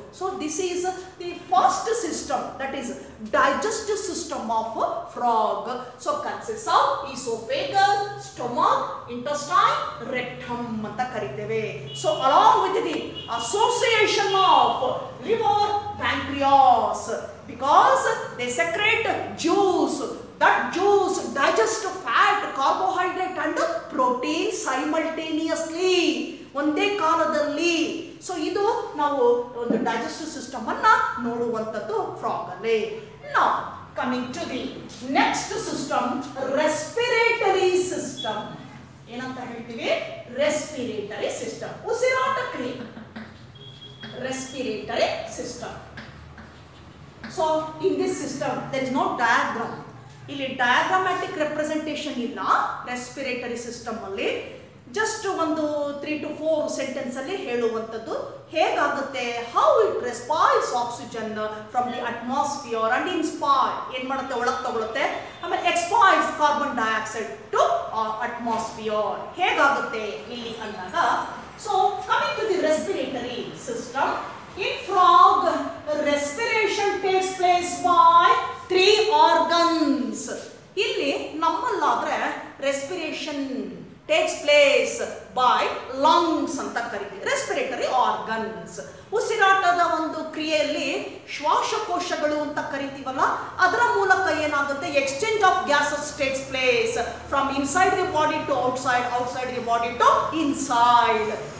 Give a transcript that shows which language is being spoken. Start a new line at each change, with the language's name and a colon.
English: So this is the first system, that is digestive system of frog. So consist of oesophagus, stomach, intestine, rectum
Kannada: ಅಂತ ಕರಿತೇವೆ.
English: So along with the association of liver, pancreas, because they secrete juice. That juice digest fat, carbohydrate and protein simultaneously,
Kannada: ಒಂದೇ ಕಾಲದಲ್ಲಿ. So ಇದು ನಾವು ಒಂದು digestive system ಅನ್ನ ನೋಡುವಂಥದ್ದು frog ಅಲ್ಲಿ.
English: Now coming to the next system, respiratory system.
Kannada: ಏನಂತ ಹೇಳ್ತೀವಿ, ರೆಸ್ಪಿರೇಟರಿ ಸಿಸ್ಟಮ್, ಉಸಿರಾಟ ಕ್ರಿಯೆ, respiratory system.
English: So in this system there is no diagram.
Kannada: ಇಲ್ಲಿ ಡಯಾಗ್ರಾಮ್ಯಾಟಿಕ್ ರೆಪ್ರೆಸೆಂಟೇಷನ್ ಇಲ್ಲ ರೆಸ್ಪಿರೇಟರಿ ಸಿಸ್ಟಮ್ ಅಲ್ಲಿ. ಜಸ್ಟ್ ಒಂದು 3 to 4 ಸೆಂಟೆನ್ಸ್ ಅಲ್ಲಿ ಹೇಳುವಂಥದ್ದು ಹೇಗಾಗುತ್ತೆ,
English: how it respires oxygen from the atmosphere and inspire,
Kannada: ಏನ್ ಮಾಡುತ್ತೆ ಒಳಗೆ ತಗೊಳುತ್ತೆ, ಆಮೇಲೆ
English: expires carbon dioxide to atmosphere,
Kannada: ಹೇಗಾಗುತ್ತೆ ಇಲ್ಲಿ ಅಂದಾಗ.
English: So coming to the respiratory system, in frog respiration takes place by 3 organs.
Kannada: ಇಲ್ಲಿ ನಮ್ಮಲ್ಲಾದ್ರೆ
English: respiration takes place by lungs
Kannada: ಅಂತ ಕರಿತೀವಿ, ರೆಸ್ಪಿರೇಟರಿ ಆರ್ಗನ್ಸ್. ಉಸಿರಾಟದ ಒಂದು ಕ್ರಿಯೆಯಲ್ಲಿ ಶ್ವಾಸಕೋಶಗಳು ಅಂತ ಕರಿತೀವಲ್ಲ, ಅದರ ಮೂಲಕ ಏನಾಗುತ್ತೆ,
English: Exchange of gases takes place from inside the body to outside, outside the body to inside.